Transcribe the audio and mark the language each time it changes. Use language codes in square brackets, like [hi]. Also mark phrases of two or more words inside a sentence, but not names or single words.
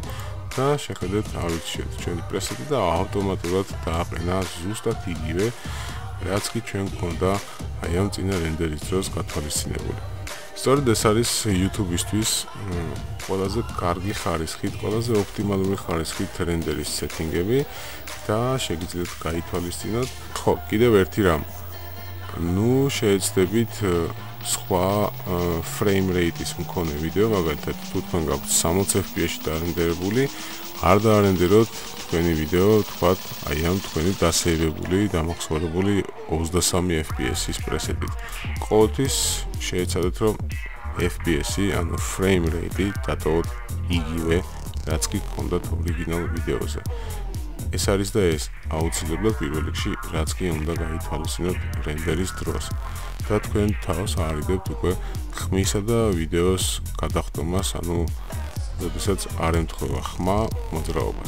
[ka] და შეხედეთ, ავირჩიეთ ჩვენი preset-ი და ავტომატურად დააყენა ზუსტად იგივე, რაც კი ჩვენ გვქონდა აი ამ წინა რენდერის დროს გათვალისწინებული. სწორედ ეს არის YouTube-ისთვის ყველაზე კარგი ხარისხით, ყველაზე ოპტიმალური ხარისხით რენდერის setting-ები და შეგიძლიათ გაითვალისწინოთ. ხო, კიდევ ერთი რამ. ნუ შეეცდებით სხვა [en] frame rate- [ka] ის მქონე ვიდეო, მაგალითად, თუ თქვენ გაქვთ 60 FPS-ში დაარენდერებული, არ დაარენდეროთ თქვენი ვიდეო, თქვათ, აი ამ თქვენი დასეივებული, დამახსოვრებული 23 FPS-ის preset-ით. ყოველთვის შეეცადეთ, რომ FPS-ი, ანუ [en] frame rate- [ka] ი დატოვოთ იგივე რაც კი გქონდათ ორიგინალ ვიდეოზე. ეს არის და ეს აუცილებლად პირველ რიგში რაც კი უნდა გაითვალისწინოთ რენდერის დროს და თქვენ თავს არიდებთ უკვე ხმისა და ვიდეოს გადახდომას, ანუ როდესაც არ ემთხვევა ხმა მოძრაობას.